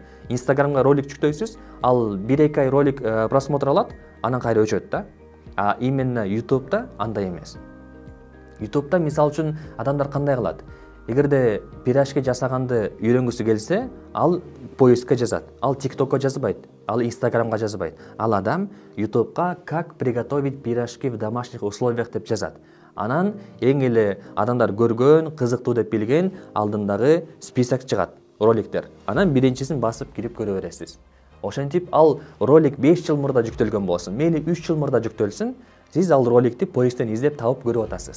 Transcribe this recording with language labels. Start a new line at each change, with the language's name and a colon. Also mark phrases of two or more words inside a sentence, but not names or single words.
Kyrgyz: Instagram'га ролик жүктөйсүз, ал 1-2 ай ролик просмотр алат, анан кайра өчөт да. Именно YouTube'да андай эмес. YouTube'да мисал үчүн адамдар кандай кылат? Эгерде пирожки жасаганды үйрөнгүсү келсе, ал поискка жазат. Ал TikTok'ка жазбайт, ал Instagram'га жазбайт. Ал адам YouTube'ка
Russian: как приготовить пирожки в домашних условиях
Kyrgyz: деп жазат. Анан эң эле адамдар көргөн, кызыктуу деп билген алдындагы список чыгат, роликтер. Анан биринчисин басып кирип көрө бересиз. Ошентип ал ролик 5 жыл мурда жүктөлгөн болсун, мейли 3 жыл мурда жүктөлсүн, сиз ал роликти поисктен издеп тауып көрүп атасыз.